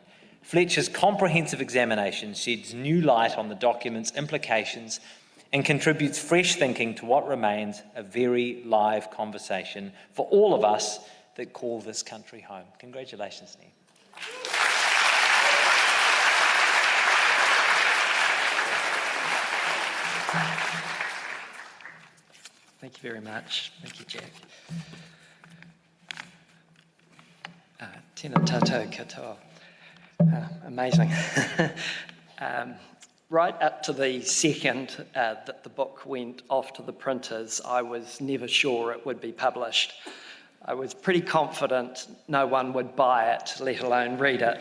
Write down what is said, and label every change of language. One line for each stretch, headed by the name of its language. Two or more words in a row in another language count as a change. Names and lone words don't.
English: Fletcher's comprehensive examination sheds new light on the document's implications and contributes fresh thinking to what remains a very live conversation for all of us that call this country home. Congratulations, Ned. Thank you very much. Thank you, Jack.
Māori: Tēnā tātou katoa.
English: Amazing. Right up to the second that the book went off to the printers, I was never sure it would be published. I was pretty confident no one would buy it, let alone read it.